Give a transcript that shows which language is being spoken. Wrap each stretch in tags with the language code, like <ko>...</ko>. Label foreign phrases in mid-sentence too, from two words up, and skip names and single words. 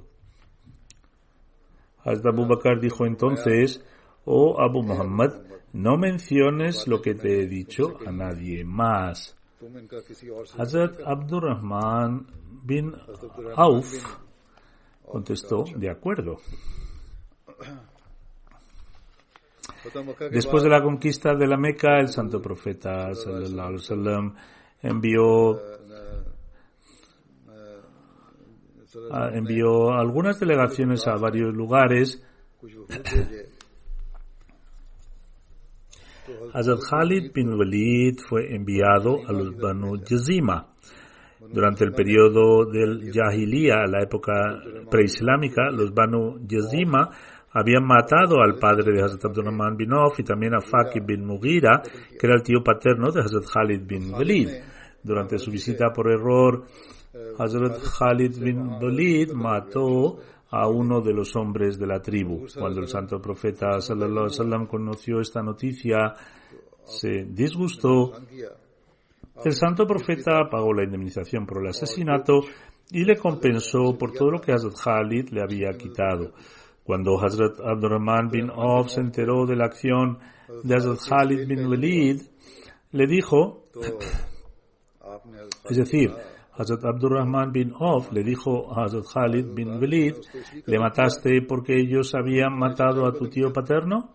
<es>Hazrat Abu Bakr dijo entonces: oh Abu Muhammad, no menciones lo que te he dicho a nadie más. Hazrat Abdurrahman bin Auf contestó: de acuerdo. Después de la conquista de la Meca, el santo profeta</es> <ar>صلى الله عليه وسلم</ar> <es>envió algunas delegaciones a varios lugares. Hazrat Khalid bin Walid fue enviado a los Banu Jazima. Durante el periodo del Jahiliya, la época preislámica, los Banu Jazima habían matado al padre de Hazrat Abdurrahman bin Auf y también a Faqih bin Mughira, que era el tío paterno de Hazrat Khalid bin Walid. Durante su visita por error, Hazrat Khalid bin Walid mató a uno de los hombres de la tribu. Cuando el santo profeta</es> <ar>صلى الله عليه وسلم</ar> <es>conoció esta noticia, se disgustó. El santo profeta pagó la indemnización por el asesinato y le compensó por todo lo que Hazrat Khalid le había quitado. Cuando Hazrat Abdurrahman bin Auf se enteró de la acción de Hazrat Khalid bin Walid, le dijo, es decir, Hazrat Abdurrahman bin Auf le dijo a Hazrat Khalid bin Walid: ¿le mataste porque ellos habían matado a tu tío paterno?</es>